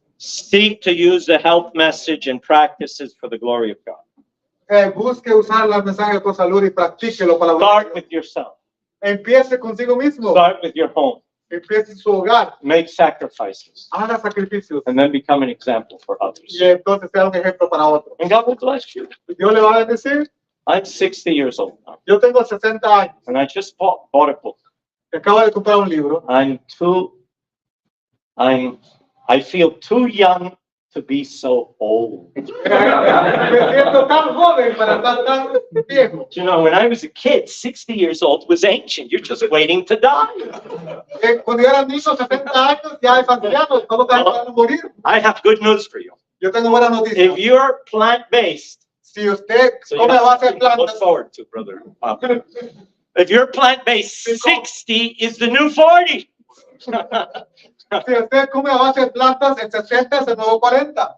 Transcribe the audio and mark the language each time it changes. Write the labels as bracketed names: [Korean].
[English] seek to use the health message and practices for the glory of God. [Spanish] Busque usar los mensajes con salud y practíquelo para la [English] Start [Spanish] gloria. [English] with yourself. [Spanish] Empiece consigo mismo, [English] Start with your home. [Spanish] empiece en su hogar, [English] Make sacrifices. [Spanish] haga sacrificios [English] And then become an example for others. [Spanish] y entonces sea un ejemplo para otros. [English] And God will bless you. [Spanish] Dios le va a bendecir. [English] I'm 60 years old now. [Spanish] Yo tengo 60 años, [English] And I just bought a book. [Spanish] acabo de comprar un libro. [English] I feel too young to be so old. [Spanish] Me siento tan joven para estar tan viejo. [English] You know, when I was a kid, 60 years old was ancient. You're just waiting to die. [Spanish] Cuando yo era niño, 70 años, ya es anciano, estamos esperando morir. [English] I have good news for you. [Spanish] Yo tengo buena noticia. [English] If you're plant-based, [Spanish] Si usted [English] so you [Spanish] come a [English] have [Spanish] base de [English] something to look [Spanish] plantas, [English] forward to, brother. If you're plant-based, 60 is the new 40. [Spanish] Si usted come a base de plantas, el 60 es el nuevo 40.